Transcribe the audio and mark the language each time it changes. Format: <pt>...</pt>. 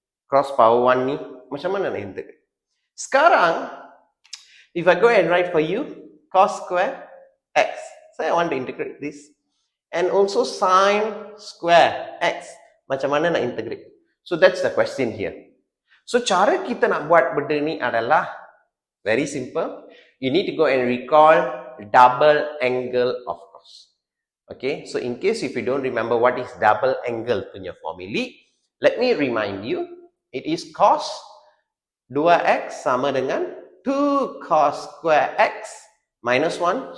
<en>Cross power 1</en> <ms>ni macam mana nak</ms> <en>integrate.</en> <ms>Sekarang,</ms> <en>if I go and write for you cos square x. So I want to integrate this. And also sine square x.</en> <ms>Macam mana nak integrate.</ms> <en>So that's the question here.</en> <ms>So cara kita nak buat benda ni adalah</ms> <en>very simple. You need to go and recall double angle of cos. Okay, so in case if you don't remember what is double angle punya formula, let me remind you, it is cos 2x</en> <ms>sama dengan</ms> <en>2 cos square x minus 1.</en>